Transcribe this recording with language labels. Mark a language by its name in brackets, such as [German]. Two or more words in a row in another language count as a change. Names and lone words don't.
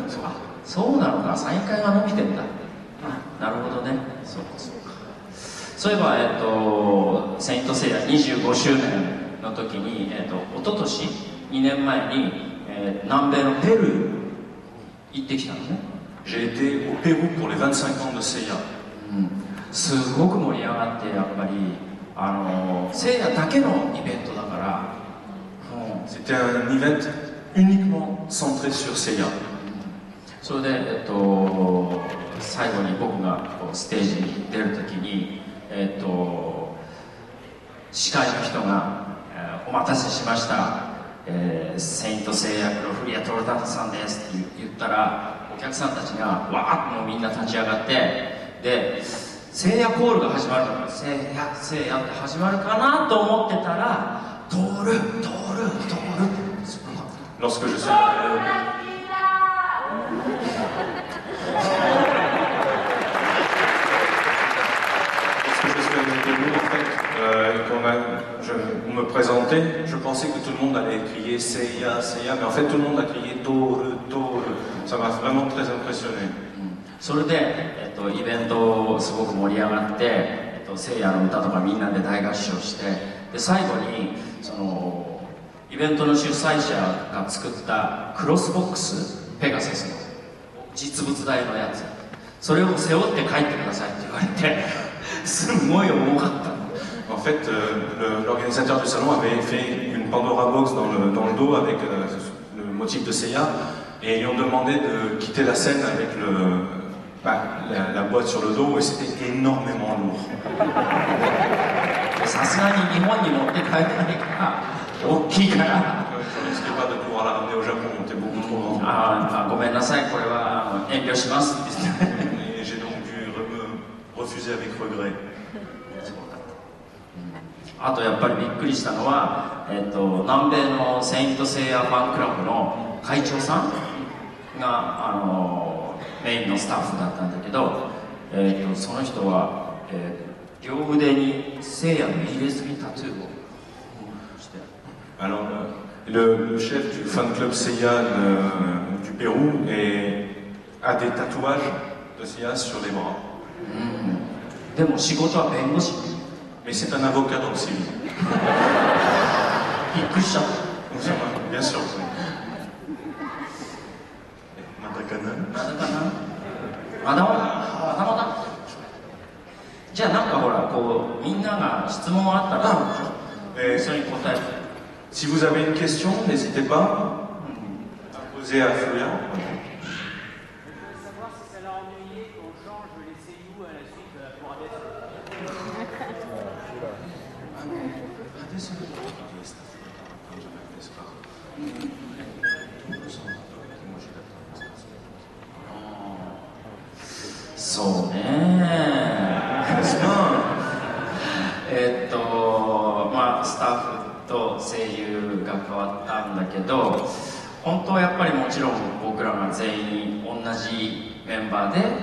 [Japanese] そうなのか、サイン会が伸びてんだ。なるほどね。そうかそうか。そういえば、セイントセイヤ25周年の時に、一昨年2年前に、南米のペルー行ってきたのね。 [French] J'ai été au Pérou pour les 25 ans de Seiya. [Japanese] すごく盛り上がって、やっぱりセイヤだけのイベントだから。 [French] C'était un event uniquement centré sur Seiya. [Japanese] それで、最後に僕がこうステージに出るときに、司会の人が、お待たせしました、セイントセイヤクロフリア・トルタンさんですって言ったら、お客さんたちがわーっともうみんな立ち上がって、でセイヤコールが始まるの。セイヤセイヤって始まるかなと思ってたら、トールトールトールって。 [French] Lorsque je suis on me présentait, je pensais que tout le monde allait crier Seiya, Seiya, mais en fait tout le monde a crié Toru, Toru. Ça m'a vraiment très impressionné. [Japanese] それで、イベントすごく盛り上がって、セイヤの歌とかみんなで大合唱して、で最後にそのイベントの主催者が作ったクロスボックス、ペガサスの実物大のやつ、それを背負って帰ってくださいって言われて、すごい重かった。 [French] En fait, l'organisateur du salon avait fait une Pandora Box dans le dos avec le motif de Seiya et ils lui ont demandé de quitter la scène avec la boîte sur le dos et c'était énormément lourd. [Japanese] さすがに日本に持って帰れないから大きいから。 [French] Je ne risquais pas de pouvoir la ramener au Japon, on était beaucoup trop grand. [Japanese] ごめんなさい、これは遠慮しますって言って。 [French] Et j'ai donc dû me refuser avec regret. [Japanese] あとやっぱりびっくりしたのは、南米のセイントセイヤファンクラブの会長さんがメインのスタッフだったんだけど、その人は、両腕にセイヤの入れ墨タトゥーをして。 [French] Alors, le chef du fan club Seiya du Pérou a des tatouages de Seiya sur les bras. [Japanese] でも仕事は弁護士。 [French] Mais c'est un avocat dans le civil. [Japanese] びっくりした。 [French] Bien sûr. Madakana. [Japanese] まだまだ。じゃあなんかほらこうみんなが質問あったらそれに答える。 [French] Si vous avez une question, n'hésitez pas à poser à Furia. Savoir si ça l'a ennuyé qu'on change les seiyuu à la suite pour Hades. [Japanese] そうねまあスタッフと声優が変わったんだけど、本当はやっぱりもちろん僕らが全員同じメンバーで、